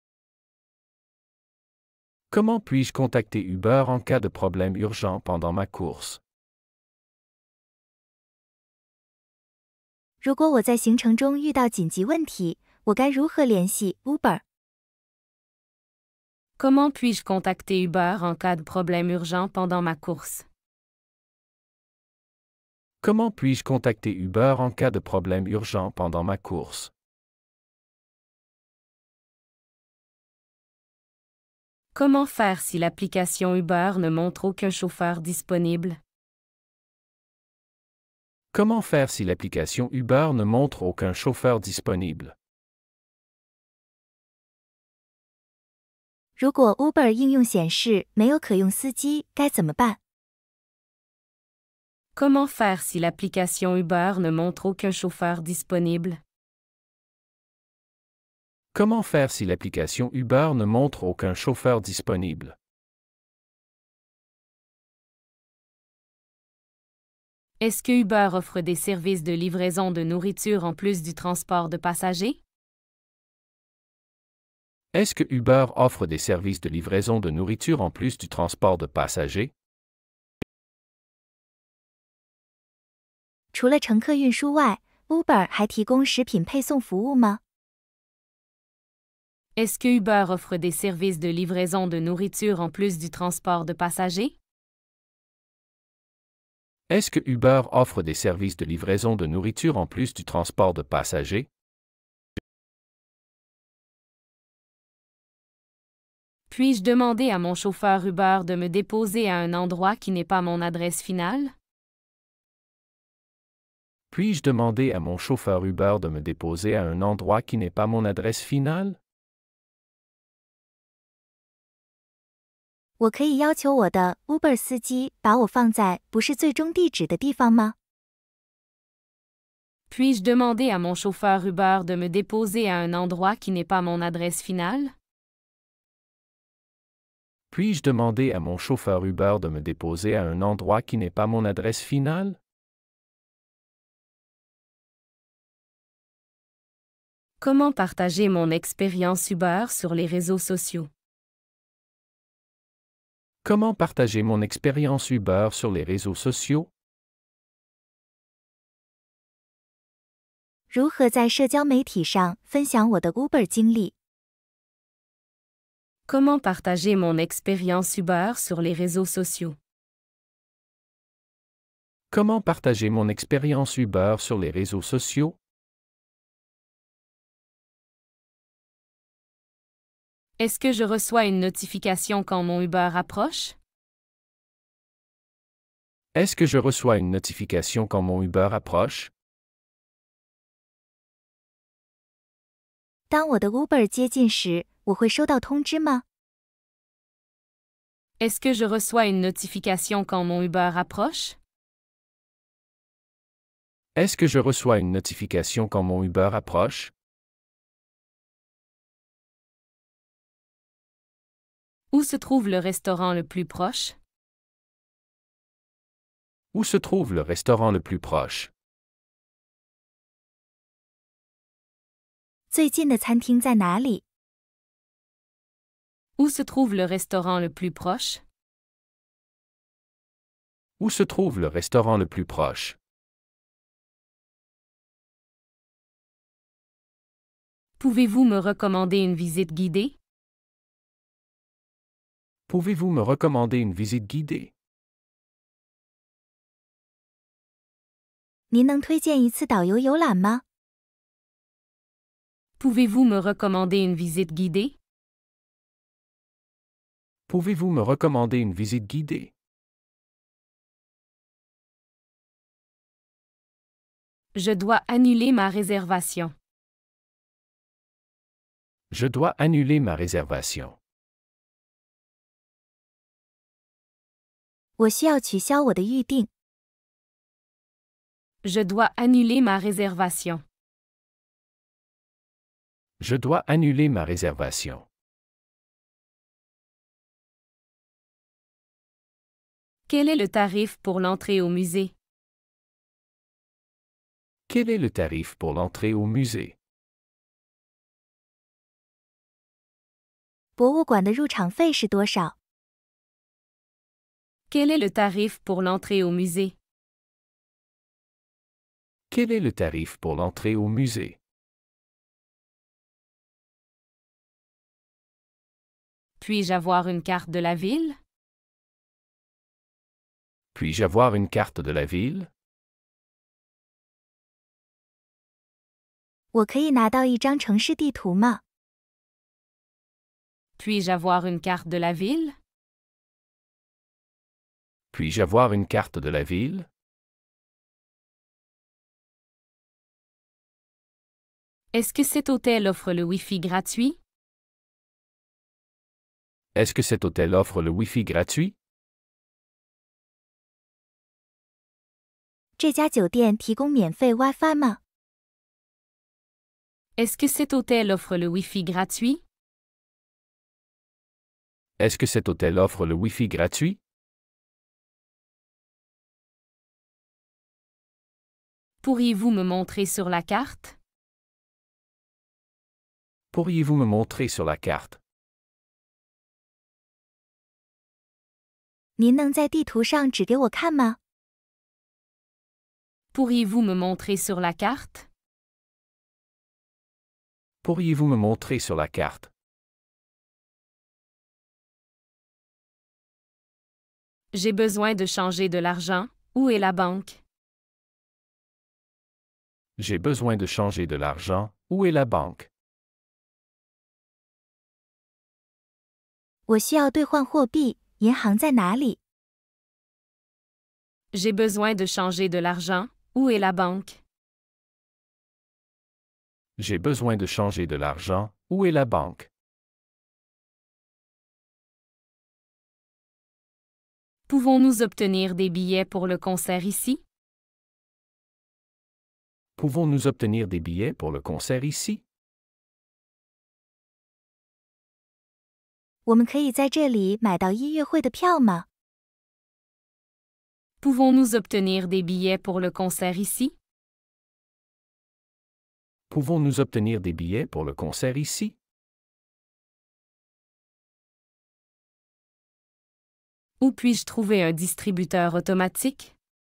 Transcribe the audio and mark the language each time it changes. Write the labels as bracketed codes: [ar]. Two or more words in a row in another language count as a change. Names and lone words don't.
[fr] Comment puis-je contacter Uber en cas de problème urgent pendant ma course? [zh] 如果我在行程中遇到紧急问题，我该如何联系 Uber？ [fr] Comment puis-je contacter Uber en cas de problème urgent pendant ma course? Comment puis-je contacter Uber en cas de problème urgent pendant ma course? Comment faire si l'application Uber ne montre aucun chauffeur disponible? Comment faire si l'application Uber ne montre aucun chauffeur disponible? [zh] 如果 Uber 应用显示没有可用司机，该怎么办？ [fr] Comment faire si l'application Uber ne montre aucun chauffeur disponible? Comment faire si l'application Uber ne montre aucun chauffeur disponible? Est-ce que Uber offre des services de livraison de nourriture en plus du transport de passagers? Est-ce que Uber offre des services de livraison de nourriture en plus du transport de passagers? [zh] 除了乘客运输外 ，Uber 还提供食品配送服务吗？ [fr] Est-ce que Uber offre des services de livraison de nourriture en plus du transport de passagers? Est-ce que Uber offre des services de livraison de nourriture en plus du transport de passagers? Puis-je demander à mon chauffeur Uber de me déposer à un endroit qui n'est pas mon adresse finale? Puis-je demander à mon chauffeur Uber de me déposer à un endroit qui n'est pas mon adresse finale? [zh] 我可以要求我的 Uber 司机把我放在不是最终地址的地方吗？ [fr] Puis-je demander à mon chauffeur Uber de me déposer à un endroit qui n'est pas mon adresse finale? Puis-je demander à mon chauffeur Uber de me déposer à un endroit qui n'est pas mon adresse finale? Comment partager mon expérience Uber sur les réseaux sociaux? Comment partager mon expérience Uber sur les réseaux sociaux? [zh] 如何在社交媒体上分享我的 Uber 经历？ [fr] Comment partager mon expérience Uber sur les réseaux sociaux? Comment partager mon expérience Uber sur les réseaux sociaux? Est-ce que je reçois une notification quand mon Uber approche? Est-ce que je reçois une notification quand mon Uber approche? [zh] 当我的 Uber 接近时，我会收到通知吗？ [fr] Est-ce que je reçois une notification quand mon Uber approche? Est-ce que je reçois une notification quand mon Uber approche? Où se trouve le restaurant le plus proche? Où se trouve le restaurant le plus proche? [zh] 最近的餐厅在哪里？ [fr] Où se trouve le restaurant le plus proche? Où se trouve le restaurant le plus proche? Pouvez-vous me recommander une visite guidée? Pouvez-vous me recommander une visite guidée? [zh] 您能推荐一次导游游览吗？ [fr] Pouvez-vous me recommander une visite guidée? Pouvez-vous me recommander une visite guidée? Je dois annuler ma réservation. Je dois annuler ma réservation. [zh] 我需要取消我的预订。 [fr] Je dois annuler ma réservation. Je dois annuler ma réservation. Quel est le tarif pour l'entrée au musée? Quel est le tarif pour l'entrée au musée? [zh] 博物馆的入场费是多少？ [fr] Quel est le tarif pour l'entrée au musée? Quel est le tarif pour l'entrée au musée? Puis-je avoir une carte de la ville? Puis-je avoir une carte de la ville? [zh] 我可以拿到一张城市地图吗？ [fr] Puis-je avoir une carte de la ville? Puis-je avoir une carte de la ville? Est-ce que cet hôtel offre le Wi-Fi gratuit? Est-ce que cet hôtel offre le Wi-Fi gratuit? [zh] 这家酒店提供免费 WiFi 吗？ [fr] Est-ce que cet hôtel offre le Wi-Fi gratuit? Est-ce que cet hôtel offre le Wi-Fi gratuit? Pourriez-vous me montrer sur la carte? Pourriez-vous me montrer sur la carte? [zh] 您能在地图上指给我看吗？ [fr] Pourriez-vous me montrer sur la carte? Pourriez-vous me montrer sur la carte? J'ai besoin de changer de l'argent. Où est la banque? J'ai besoin de changer de l'argent. Où est la banque? [zh] 我需要兑换货币，银行在哪里？ [fr] J'ai besoin de changer de l'argent. Où est la banque? J'ai besoin de changer de l'argent. Où est la banque? Pouvons-nous obtenir des billets pour le concert ici? Pouvons-nous obtenir des billets pour le concert ici? [zh] 我们可以在这里买到音乐会的票吗？ [fr] Pouvons-nous obtenir des billets pour le concert ici? Pouvons-nous obtenir des billets pour le concert ici? Où puis-je trouver un distributeur automatique?